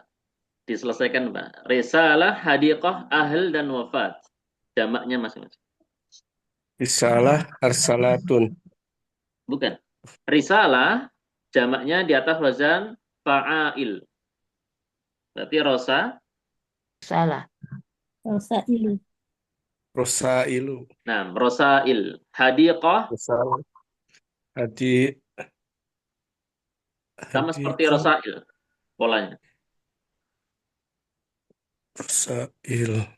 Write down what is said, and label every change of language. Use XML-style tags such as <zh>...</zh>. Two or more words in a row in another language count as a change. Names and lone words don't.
<id>Diselesaikan, Pak. Risalah, hadiqah, ahl dan wafat. Jamaknya masing-masing.</id> <ar>Risalah arsalatun.</ar> <id>Bukan. Risalah jamaknya di atas</id> <ar>wazan fa'ail.</ar> <id>Berarti rosa. Salah.</id> <ar>Rosailu. Rosailu. Nah, rosail. Hadiqah Risalah. Hadi.</ar> <id>sama seperti</id> <ar>Hadiqah.</ar> <id>rosail polanya.</id> <ar>Rosail.</ar>